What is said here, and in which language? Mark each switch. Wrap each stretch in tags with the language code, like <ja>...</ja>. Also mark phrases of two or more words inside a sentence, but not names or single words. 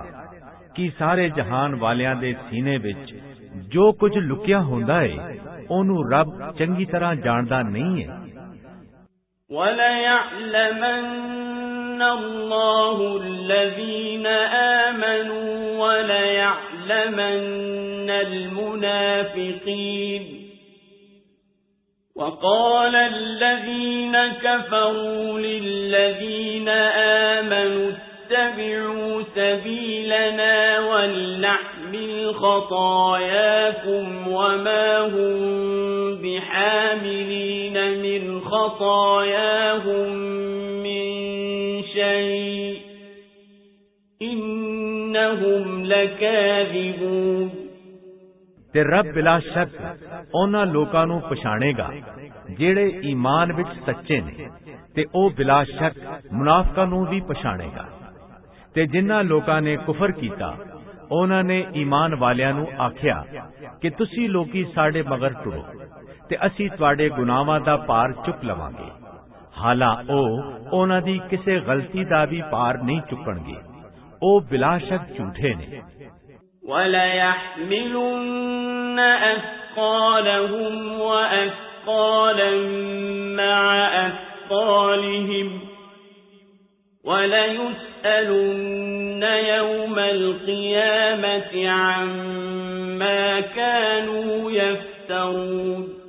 <pa>ਕਿ ਸਾਰੇ ਜਹਾਨ ਵਾਲਿਆਂ ਦੇ ਸੀਨੇ ਵਿੱਚ ਜੋ ਕੁਝ ਲੁਕਿਆ ਹੁੰਦਾ ਏ ਉਹਨੂੰ ਰੱਬ ਚੰਗੀ ਤਰ੍ਹਾਂ ਜਾਣਦਾ ਨਹੀਂ ਏ।</pa> <ar>وَلَيَعْلَمَنَّ اللَّهُ الَّذِينَ آمَنُوا وَلَيَعْلَمَنَّ الْمُنَافِقِينَ وَقَالَ الَّذِينَ كَفَرُوا لِلَّذِينَ آمَنُوا اتَّبِعُوا سَبِيلَنَا وَلْنَحْمِلْ خَطَايَاكُمْ وَمَا هُمْ بِحَامِلِينَ مِنْ خَطَايَاهُمْ مِنْ شَيْءٍ إِنَّهُمْ لَكَاذِبُونَ</ar> <pa>ਤੇ ਰੱਬ ਬਿਲਾ ਸ਼ੱਕ ਉਹਨਾਂ ਲੋਕਾਂ ਨੂੰ ਪਛਾਣੇਗਾ ਜਿਹੜੇ ਈਮਾਨ ਵਿੱਚ ਸੱਚੇ ਨੇ ਤੇ ਉਹ ਬਿਲਾ ਸ਼ੱਕ ਮੁਨਾਫਿਕਾਂ ਨੂੰ ਵੀ ਪਛਾਣੇਗਾ। ਤੇ ਜਿਨ੍ਹਾਂ ਲੋਕਾਂ ਨੇ ਕੁਫਰ ਕੀਤਾ ਉਹਨਾਂ ਨੇ ਈਮਾਨ ਵਾਲਿਆਂ ਨੂੰ ਆਖਿਆ ਕਿ ਤੁਸੀਂ ਲੋਕੀ ਸਾਡੇ ਮਗਰ ਟੁਰੋ ਤੇ ਅਸੀਂ ਤੁਹਾਡੇ ਗੁਨਾਹਾਂ ਦਾ ਭਾਰ ਚੁੱਕ ਲਵਾਂਗੇ। ਹਾਲਾਂ ਉਹ ਉਹਨਾਂ ਦੀ ਕਿਸੇ ਗਲਤੀ ਦਾ ਵੀ ਭਾਰ ਨਹੀਂ ਚੁੱਕਣਗੇ, ਉਹ ਬਿਲਾ ਸ਼ੱਕ ਝੂਠੇ ਨੇ।</pa> <ar>وَلَيَحْمِلُنَّ أَثْقَالَهُمْ وَأَثْقَالًا مَعَ أَثْقَالِهِمْ وَلَيُسْأَلُنَّ يَوْمَ الْقِيَامَةِ عَمَّا كَانُوا يَفْتَرُونَ</ar>